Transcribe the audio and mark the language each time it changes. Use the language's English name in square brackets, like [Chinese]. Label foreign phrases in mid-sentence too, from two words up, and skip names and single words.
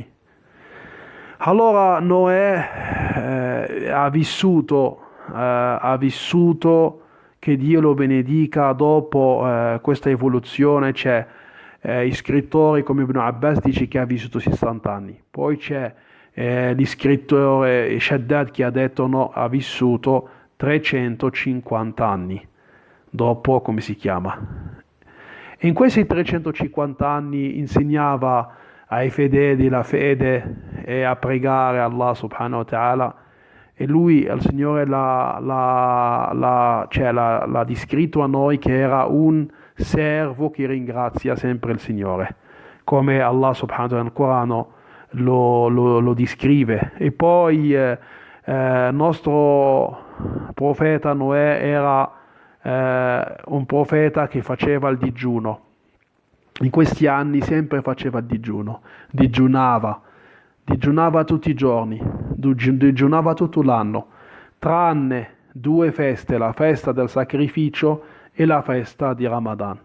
[Italian] Allora Noè ha vissuto che Dio lo benedica, dopo questa evoluzione c'è scrittori come Ibn Abbas dice che ha vissuto 60 anni, poi c'è l'iscrittore Shaddad che ha detto no, ha vissuto 350 anni, dopo come si chiama. E in questi 350 anni insegnava ai fedeli la fede e a pregare [Arabic] الله سبحانه وتعالى, [Italian] e lui, al Signore, l'ha descritto a noi che era un servo che ringrazia sempre il Signore, come [Arabic] الله سبحانه وتعالى [Italian] nel Corano lo descrive. E poi il nostro profeta Noè era un profeta che faceva il digiuno. In questi anni sempre faceva il digiuno, digiunava tutti i giorni, digiunava tutto l'anno, tranne 2 feste, la festa del sacrificio e la festa di Ramadan.